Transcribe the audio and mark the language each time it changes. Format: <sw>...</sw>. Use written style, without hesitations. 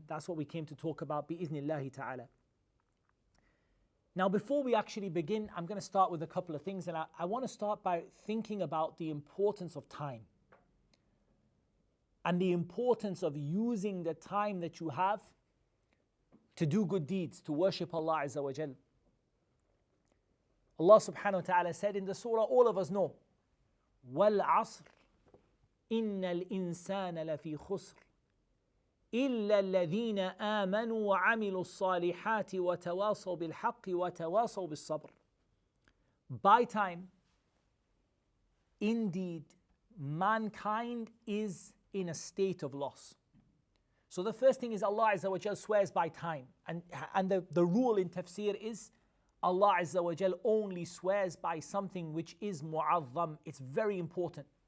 <en>That's what we came to talk about, bi'iznillahi ta'ala. Now, before we actually begin, I'm going to start with a couple of things, and I want to start by thinking about the importance of time and the importance of using the time that you have to do good deeds, to worship Allah Azza wa Jal. Allah subhanahu wa ta'ala said in the surah, all of us know,</en> <ar>وَالْعَصْرِ إِنَّ الْإِنسَانَ لَفِي خُسْرٍ إِلَّا الَّذِينَ آمَنُوا وَعَمِلُوا الصَّالِحَاتِ وَتَوَاصَوْا بِالْحَقِّ وَتَوَاصَوْا بِالصَّبْرِ.</ar> <en>By time, indeed, mankind is in a state of loss. So the first thing is Allah Azza wa Jal swears by time. And the rule in tafsir is Allah Azza wa Jal only swears by something which is mu'azzam. It's very important.</en>